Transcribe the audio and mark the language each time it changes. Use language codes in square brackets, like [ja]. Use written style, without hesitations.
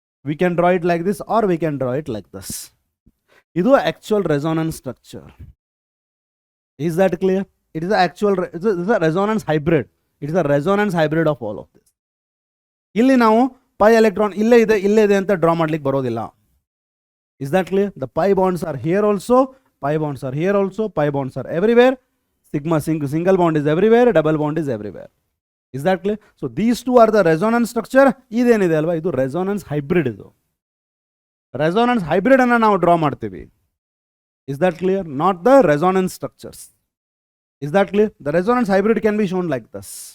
[en] We can draw it like this or we can draw it like this. [kn] ಇದು actual resonance structure. [en] Is that clear? It is actual, it is a resonance hybrid. It is a resonance hybrid of all of this. [kn] ಇಲ್ಲಿ ನಾವು pi electron ಇಲ್ಲೇ ಇದೆ ಅಂತ draw ಮಾಡ್ಲಿಕ್ಕೆ ಬರೋದಿಲ್ಲ. [en] Is that clear? The pi bonds are here also, pi bonds are here also, pi bonds are everywhere. Sigma single bond is everywhere, double bond is everywhere. Is that clear? So these two are the resonance structure. [kn] ಇದೇನಿದೆ ಅಲ್ವಾ, ಇದು resonance hybrid. ಇದು resonance hybrid ಅನ್ನು ನಾವು draw ಮಾಡ್ತೀವಿ. [en] Is that clear? Not the resonance structures. Is that clear? The resonance hybrid can be shown like this.